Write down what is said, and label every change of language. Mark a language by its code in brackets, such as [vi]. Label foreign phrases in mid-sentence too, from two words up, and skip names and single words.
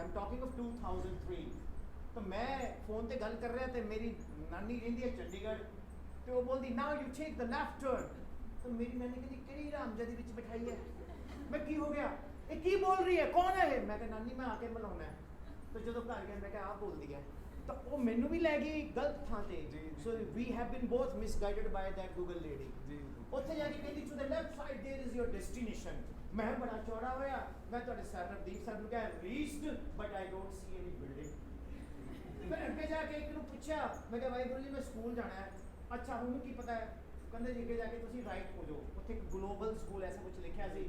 [en] I'm talking of 2003. [pa] ਤਾਂ ਮੈਂ ਫੋਨ ਤੇ ਗੱਲ ਕਰ ਰਿਹਾ ਤੇ ਮੇਰੀ ਨਾਨੀ ਰਹਿੰਦੀ ਹੈ ਚੰਡੀਗੜ੍ਹ, ਤੇ ਉਹ ਬੋਲਦੀ [en] now you take the left turn. [pa] ਤਾਂ ਮੇਰੀ ਨਾਨੀ ਕਹਿੰਦੀ ਕਿਹੜੀ ਰਾਮਜਾਦੀ ਵਿੱਚ ਬਿਠਾਈ ਹੈ? ਮੈਂ ਕੀ ਹੋ ਗਿਆ, ਇਹ ਕੀ ਬੋਲ ਰਹੀ ਹੈ, ਕੌਣ ਹੈ ਇਹ? ਮੈਂ ਕਿਹਾ ਨਾਨੀ ਮੈਂ ਆ ਕੇ ਮਿਲਾਉਣਾ ਹੈ. ਤੋ ਜੋ ਘਰ ਗਿਆ ਮੈਂ ਆਹ ਬੋਲ ਦਿੱਤਾ, ਤੋ ਉਹ ਮੈਨੂੰ ਵੀ ਲੈ ਗਈ ਗਲਤ ਥਾਂ ਤੇ. [en] So we have been both misguided by that Google lady. [pa] ਉੱਥੇ ਜਾਕੇ ਕਹਿੰਦੀ [en] to the left side there is your destination. [pa] ਮੈਂ ਬੜਾ ਚੌੜਾ ਹੋਇਆ, ਮੈਂ ਤੁਹਾਡੇ ਸਰ ਨਵਦੀਪ ਸਰ ਨੂੰ ਕਿਹਾ [en] reached but I don't see any building. [pa] ਫਿਰ ਅੱਗੇ ਜਾਕੇ ਇੱਕ ਨੂੰ ਪੁੱਛਿਆ, ਮੈਂ ਕਿਹਾ ਵਾਹਿਗੁਰੂ ਜੀ ਮੈਂ ਸਕੂਲ ਜਾਣਾ ਹੈ. ਅੱਛਾ ਹੁਣ ਕੀ ਪਤਾ ਹੈ? ਕਹਿੰਦੇ ਜੀ ਅੱਗੇ ਜਾਕੇ ਤੁਸੀਂ ਰਾਈਟ ਹੋ ਜਾਓ, ਉੱਥੇ ਇੱਕ ਗਲੋਬਲ ਸਕੂਲ ਐਸਾ ਕੁਝ ਲਿਖਿਆ ਸੀ.